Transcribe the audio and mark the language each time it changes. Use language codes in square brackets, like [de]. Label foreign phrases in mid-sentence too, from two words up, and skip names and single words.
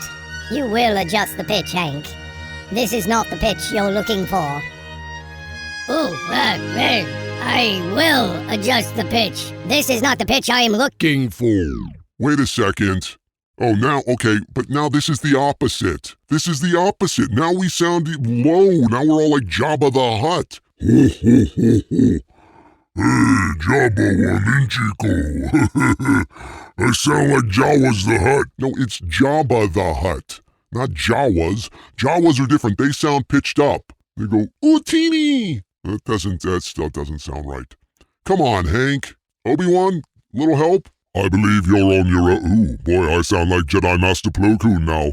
[en] You will adjust the pitch, Hank. This is not the pitch you're looking for. Oh, I will adjust the pitch. This is not the pitch I am looking. For. Wait a second. Oh, now, okay, but now this is the opposite. This is the opposite. Now we sound low. Now we're all like Jabba the Hutt. Ho, ho, ho, ho. Hey, Jabba Waminchiko. I sound like Jawas the Hutt. No, it's Jabba the Hutt, not Jawas. Jawas are different. They sound pitched up. They go, ooh, teeny. That still doesn't sound right. Come on, Hank. Obi-Wan, little help? I believe you're on your own. Ooh, boy, I sound like Jedi Master Plo Koon now.